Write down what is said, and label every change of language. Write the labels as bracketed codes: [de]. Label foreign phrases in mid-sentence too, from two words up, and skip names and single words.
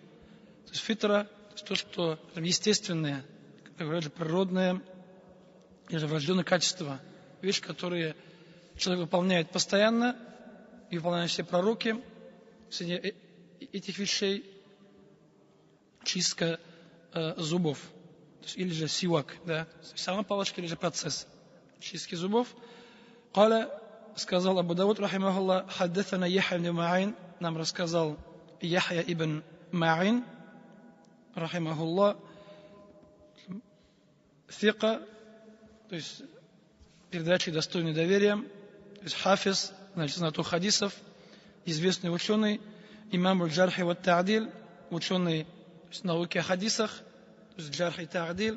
[ru] То есть фитра – то, что естественное, как говорят, природное или врожденное качество, вещь, которые человек выполняет постоянно, и выполняют все пророки. Среди этих вещей чистка зубов, то есть, или же сивак, да, сама палочка, или же процесс чистки зубов. [ar] Каля, сказал Абу Дауд, رحمه الله، حدثنا يحيى بن معين, [ru] нам рассказал Яхья ибн Ма'ин, рахимахуллах, фика, то есть передачи достойной доверия, то есть хафиз, значит, знаток хадисов, известный ученый, имам [ar] الجرح والتعديل, [ru] ученый в науке о хадисах, то есть Джарх и Та'диль.